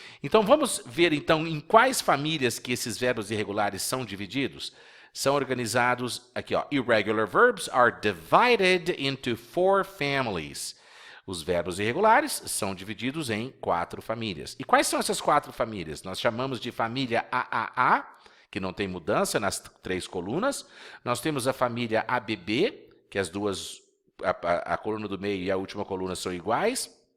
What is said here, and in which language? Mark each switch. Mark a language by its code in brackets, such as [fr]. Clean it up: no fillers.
[pt] Então vamos ver então em quais famílias que esses verbos irregulares são divididos. São organizados aqui, ó. [en] Irregular verbs are divided into 4 families. [pt] Os verbos irregulares são divididos em 4 famílias. E quais são essas 4 famílias? Nós chamamos de família AAA, que não tem mudança nas 3 colunas. Nós temos a família ABB, que as duas, a coluna do meio e a última coluna são iguais.